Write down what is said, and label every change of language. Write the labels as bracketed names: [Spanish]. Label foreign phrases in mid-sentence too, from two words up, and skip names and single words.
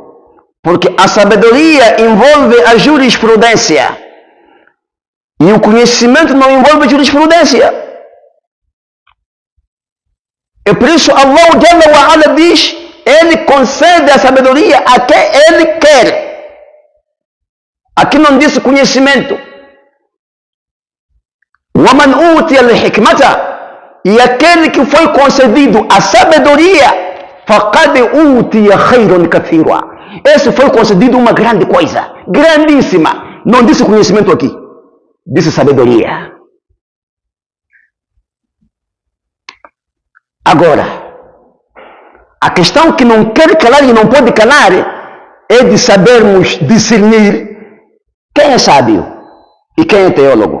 [Portuguese] Porque a sabedoria envolve a jurisprudência e o conhecimento não envolve a jurisprudência. É por isso Allah [Arabic] جل وعلا [Portuguese] diz: Ele concede a sabedoria a quem Ele quer. Aqui não disse conhecimento. [Arabic] وَمَنْ أُوتِيَ الْحِكْمَةَ, [Portuguese] e aquele que foi concedido a sabedoria, [Arabic] فَقَدْ أُوتِيَ خَيْرٌ كَثِيرًا, [Portuguese] esse foi concedido uma grande coisa, grandíssima. Não disse conhecimento aqui, disse sabedoria. Agora, a questão que não quer calar e não pode calar é de sabermos discernir Quem é sábio e quem é teólogo?